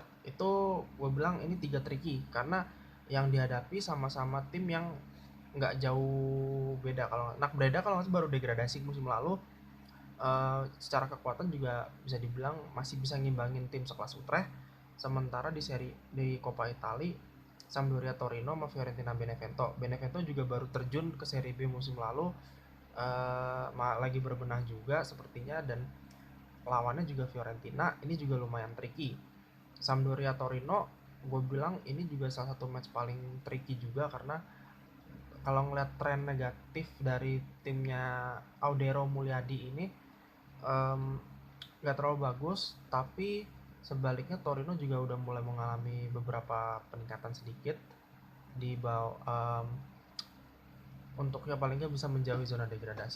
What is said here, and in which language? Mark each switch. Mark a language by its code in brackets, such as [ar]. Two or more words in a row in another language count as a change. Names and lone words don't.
[id] Itu gue bilang ini 3 tricky karena yang dihadapi sama-sama tim yang nggak jauh beda. Kalau Nak Breda kalau masih baru degradasi musim lalu, secara kekuatan juga bisa dibilang masih bisa ngimbangin tim sekelas Utrecht. Sementara di Coppa Italia Sampdoria Torino sama Fiorentina Benevento. Benevento juga baru terjun ke Serie B musim lalu, lagi berbenah juga sepertinya, dan lawannya juga Fiorentina. Ini juga lumayan tricky. Sampdoria Torino gue bilang ini juga salah satu match paling tricky juga karena kalau ngeliat tren negatif dari timnya Audero Mulyadi ini nggak terlalu bagus, tapi sebaliknya Torino juga udah mulai mengalami beberapa peningkatan sedikit di bawah, untuknya paling nggak bisa menjauhi zona degradasi.